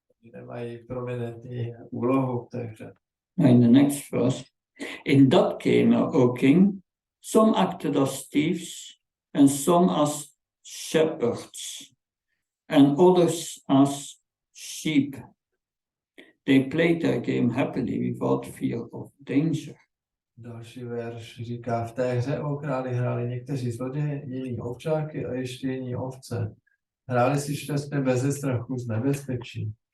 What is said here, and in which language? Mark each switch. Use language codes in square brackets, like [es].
[cs] nemají prominentní úlohu v té hře. [en] In the next verse, in that game, O king, some acted as thieves, and some as shepherds, and others as sheep. They played their game happily without fear of danger. [cs] Další verš říká, v té hře o králi hráli někteří zloději, jiní ovčáky a ještě jiní ovce. Hráli si šťastně beze strachu z nebezpečí.